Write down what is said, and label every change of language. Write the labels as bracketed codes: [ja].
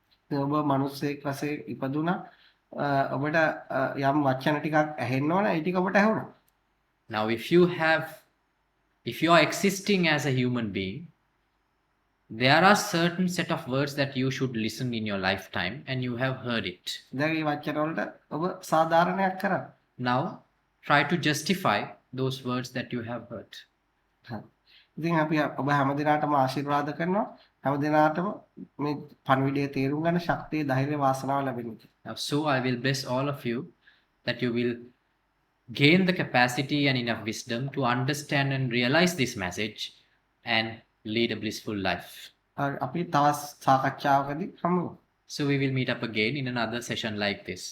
[si] ඔබ මිනිස්සෙක් වශයෙන් ඉපදුනා ඔබට යම් වචන ටිකක් ඇහෙන්න ඕන ඒ ටික ඔබට ඇහුණා. [en] Now, if you are existing as a human being, there are certain set of words that you should listen in your lifetime, and you have heard it. [si] දැන් මේ වචන වලට ඔබ සාධාරණයක් කරන්න. [en] Now, try to justify those words that you have heard. [si] ඉතින් අපි ඔබ හැමදිනාටම ආශිර්වාද කරනවා. හැමදිනාටම මේ පණිවිඩය තේරුම් ගන්න ශක්තිය, ධෛර්ය, වාසනාව ලැබෙන්න. [en] Now, so I will bless all of you that you will gain the capacity and enough wisdom to understand and realize this message and lead a blissful life. [si] අපි තවත් සාකච්ඡාවකදී හමු. [en] So we will meet up again in another session like this.